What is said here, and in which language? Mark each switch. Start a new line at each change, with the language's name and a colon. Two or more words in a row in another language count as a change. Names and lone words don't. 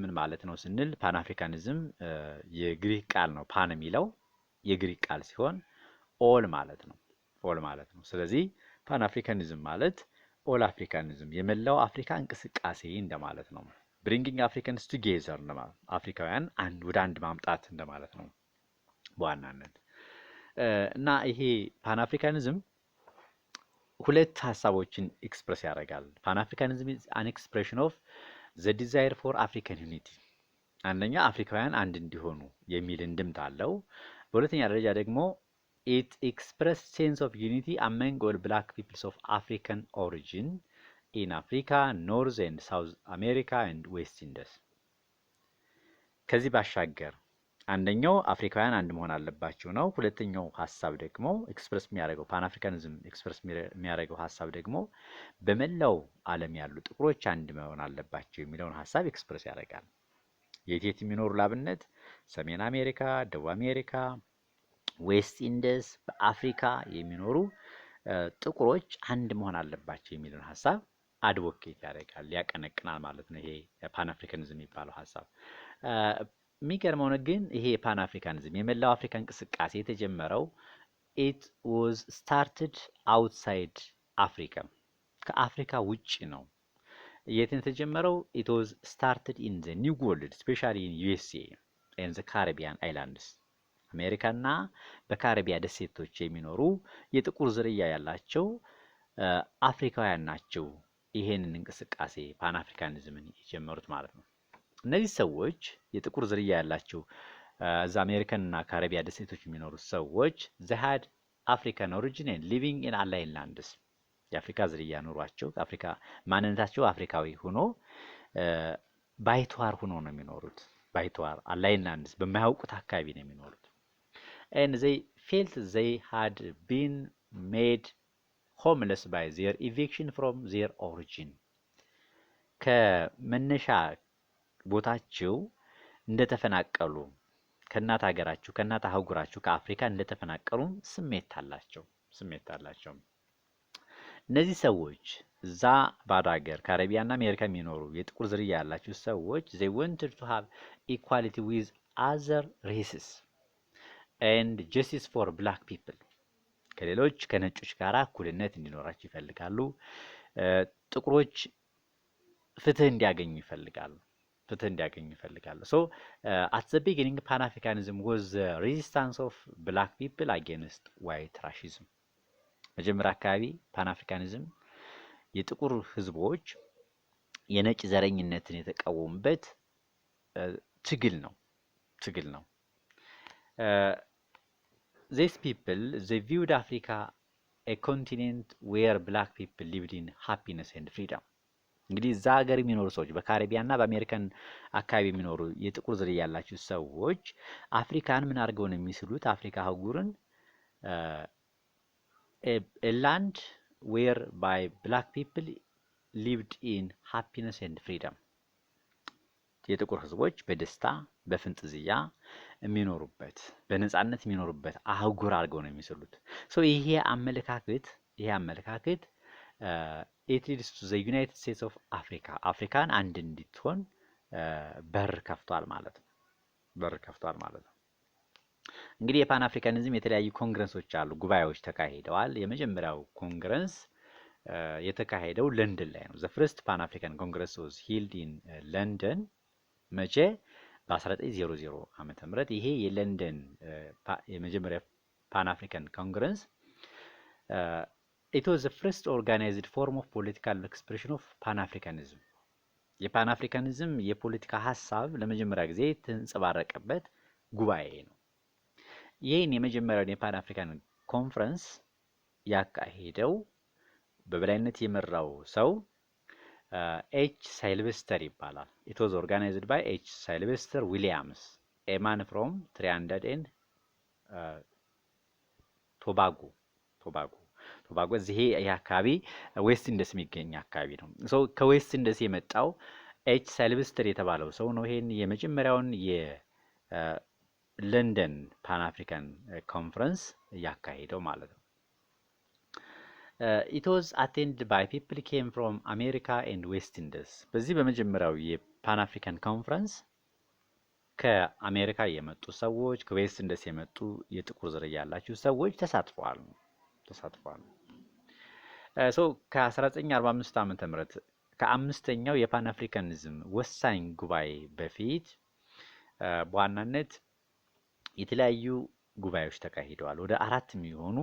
Amharic: ምን ማለት ነው ስንል ፓን አፍሪካኒዝም የግሪክ ቃል ነው። ፓን የሚለው የግሪክ ቃል ሲሆን ኦል ማለት ነው። ስለዚህ ፓን አፍሪካኒዝም ማለት
English: All Africanism
Amharic: የመላው አፍሪካ እንቅስቃሴ እንደማለት ነው።
English: bringing Africans together
Amharic: እንደማለት አፍሪካውያን ወደ አንድ ማምጣት እንደማለት ነው በዋናነት እና ይሄ ፓን አፍሪካኒዝም ሁለት ሀሳቦችን ኤክስፕረስ ያደርጋል።
English: Pan-Africanism is an expression of the desire for African unity።
Amharic: አንደኛ አፍሪካውያን አንድ እንዲሆኑ የሚል እንድምታ አለው። በሁለተኛ ደረጃ ደግሞ
English: it expressed sense of unity among all black peoples of African origin in Africa, North and South America and West Indies።
Amharic: ከዚህ ባሻገር አንደኛው አፍሪካውያን አንድ መሆን አለባቸው ነው። ሁለተኛው ሀሳብ ደግሞ ኤክስፕረስ የሚያደርገው ፓን አፍሪካኒዝም ኤክስፕረስ የሚያደርገው ሀሳብ ደግሞ በመላው ዓለም ያሉ ጥቁሮች አንድ መሆን አለባቸው የሚለውን ሀሳብ ኤክስፕረስ ያደርጋል። የት የሚኖሩ ላብነት ሰሜን አሜሪካ፣ ደቡብ አሜሪካ፣ ዌስት ኢንዲስ በአፍሪካ የሚኖሩ ጥቁሮች አንድ መሆን አለባቸው የሚለውን ሀሳብ አድቮኬት ያደርጋል፣ ያቀነቅናል ማለት ነው። ይሄ ፓን አፍሪካኒዝም የሚባለው ሀሳብ የሚገርመው ነው። ግን ይሄ ፓን አፍሪካኒዝም የመላው አፍሪካ እንቅስቃሴ የተጀመረው
English: it was started outside Africa
Amharic: ከአፍሪካ ውጪ ነው። የት የተጀመረው?
English: it was started in the New World, especially in USA and the Caribbean islands
Amharic: አሜሪካና በካሪቢያ ደሴቶች የሚኖሩ የጥቁር ዝርያ ያላቸው አፍሪካውያን ናቸው ይሄንን እንቅስቃሴ ፓን አፍሪካኒዝምን የጀመሩት ማለት ነው። እነዚህ ሰዎች የጥቁር ዝርያ ያላቸው እዛ አሜሪካን እና ካሪቢያ ደሴቶች የሚኖሩ ሰዎች
English: they had African origin and living in alien lands
Amharic: የአፍሪካ ዝርያ ኑሯቸው አፍሪካ ማንነታቸው አፍሪካዊ ሆኖ ባይተዋር ሆኖ ነው የሚኖሩት። ባይተዋር
English: alien lands
Amharic: በማያውቁት አካባቢ ነው የሚኖሩት።
English: and they felt they had been made homeless by their eviction from their origin
Amharic: ከመነሻ ቦታቸው እንደተፈናቀሉ ከእናት ሀገራቸው ከእናት አህጉራቸው ከአፍሪካ እንደተፈናቀሉ ስሜት አላቸው። እነዚህ ሰዎች እዛ ባዶ ሀገር ካሪቢያና አሜሪካ የሚኖሩ የጥቁር ዝርያ ያላቸው ሰዎች
English: they wanted to have equality with other races and justice for black people
Amharic: ከሌሎች ከነጮች ጋር እኩልነት እንዲኖራቸው ይፈልጋሉ። ጥቁሮች ፍትህ እንዲያገኙ ይፈልጋሉ።
English: So at the beginning Pan-Africanism was the resistance of black people against white racism
Amharic: መጀመሪያ አካባቢ ፓን-አፍሪካኒዝም የጥቁር ህዝቦች የነጭ ዘረኝነትን የተቃወሙበት ትግል ነው።
English: These people they viewed Africa a continent where black people lived in happiness and freedom
Amharic: እንግዲህ እዛ ሀገር የሚኖሩ ሰዎች በካሪቢያና በአሜሪካን አካባቢ የሚኖሩ የጥቁር ዝርያ ያላቸው ሰዎች አፍሪካን ምን አድርገው ነው የሚስሉት? አፍሪካ አህጉርን
English: a land where by black people lived in happiness and freedom
Amharic: የጥቁር ህዝቦች በደስታ በፍንጥዝያ የሚኖሩበት በነጻነት የሚኖሩበት አህጉር አድርገው ነው የሚስሉት። ይሄ አመለካከት
English: it leads to the United States of Africa
Amharic: አፍሪካን አንድ እንድትሆን በር ከፍቷል ማለት ነው። እንግዲህ የፓን አፍሪካኒዝም የተለያዩ ኮንግረሶች አሉ፣ ጉባኤዎች ተካሂደዋል። የመጀመሪያው ኮንግረስ የተካሄደው ለንደን ላይ ነው።
English: the first Pan African Congress was held in London
Amharic: መቼ? በ1900 ዓመተ ምህረት ይሄ የለንደን የመጀመሪያ ፓን አፍሪካን ኮንግረስ
English: it was the first organized form of political expression of Pan-Africanism
Amharic: የፓን አፍሪካኒዝም የፖለቲካ ሐሳብ ለመጀመሪያ ጊዜ ተንጸባረቀበት ጉባኤ ነው። ይህን የመጀመሪያውን የፓን አፍሪካን ኮንፈረንስ ያካሄደው በበላይነት የመራው ሰው ኤች ሳይልቨስተር ይባላል።
English: it was organized by H. Sylvester Williams a man from Trinidad and
Amharic: ቶባጎ እዚህ አካባቢ ዌስት ኢንደስ የሚገኝ አካባቢ ነው። ከዌስት ኢንደስ የመጣው ኤች ሳይልቨስተር የተባለው ሰው ነው ይሄን የመጀመሪያውን የለንደን ፓን አፍሪካን ኮንፈረንስ ያካሄደው ማለት ነው።
English: it was attended by people came from America and West Indies
Amharic: በዚህ በመጀመሪያው የፓን አፍሪካን ኮንፈረንስ ከአሜሪካ የመጡ ሰዎች ከዌስት ኢንደስ የመጡ የጥቁር ዝርያ ያላቸው ሰዎች ተሳትፈዋል። ከ1945 ዓመተ ምህረት ከአምስተኛው የፓን አፍሪካኒዝም ወሳኝ ጉባኤ በፊት በዋናነት የተለያዩ ጉባኤዎች ተካሂደዋል። ወደ 4 የሚሆኑ